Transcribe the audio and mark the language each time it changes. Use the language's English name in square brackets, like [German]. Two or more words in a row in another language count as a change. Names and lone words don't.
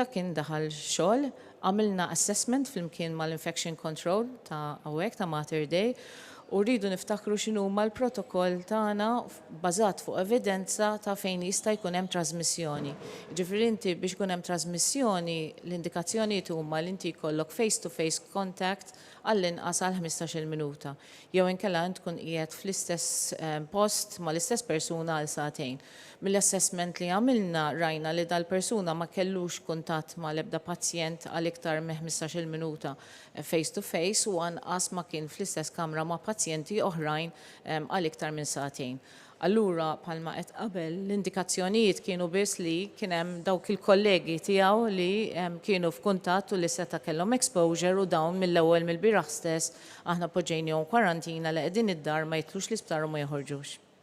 [Maltese] kien daħal xogħol, għamilna assessment flimkien mal- [English] infection control [Maltese] ta' hawnhekk ta' Mater Dei u rridu niftakru x'inhu l-protokoll tagħna bbażat fuq evidenza ta' fejn jista' jkun hemm trasmissjoni. Ġifieri inti biex ikun hemm trasmissjoni l-indikazzjonijiet huma li inti jkollok [English] face-to-face contact [Maltese] għall-inqas għal 15-il minuta. Jew inkella tkun qiegħed fl-istess post ma l-istess persuna għal sagħtejn. Mill-assessment li għamilna rajna li dal-persuna ma kellux kuntatt ma l-ebda pazjent għal iktar minn 15-il minuta face-to-face u anqas ma kien fl-istess kamra ma' pazjenti oħrajn għal iktar minn sagħtejn. Allura bħalma qed qabel l-indikazzjonijiet kienu biss li kien hemm dawk il-kollegi tiegħu li kienu f'kuntatt u li seta' kellhom exposure u dawn mill-ewwel mill-bieraħ stess aħna poġġejnihom kwarantina li qegħdin id-dar ma jitlux l-isptar u ma joħorġux.